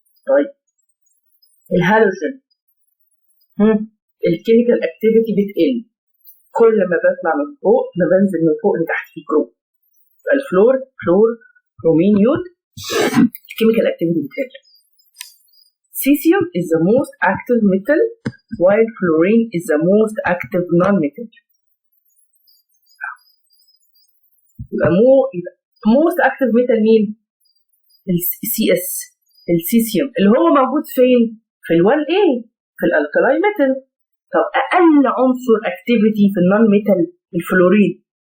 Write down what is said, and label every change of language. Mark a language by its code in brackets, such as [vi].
[ar] طيب الهالوجين الكيميكال اكتيفيتي بتقل كل ما بطلع من فوق، ما بنزل من فوق لتحت في جروب. الفلور برومين يود الكيميكال اكتيفيتي بتقل. [en] Cesium is the most active metal while fluorine is the most active non-metal. [ar] يبقى [en] most active metal [ar] مين؟ CS السيسيوم اللي هو موجود فين؟ في ال1A في الالكلاين ميتال. طب اقل عنصر اكتيفيتي في النون ميتال الفلورين.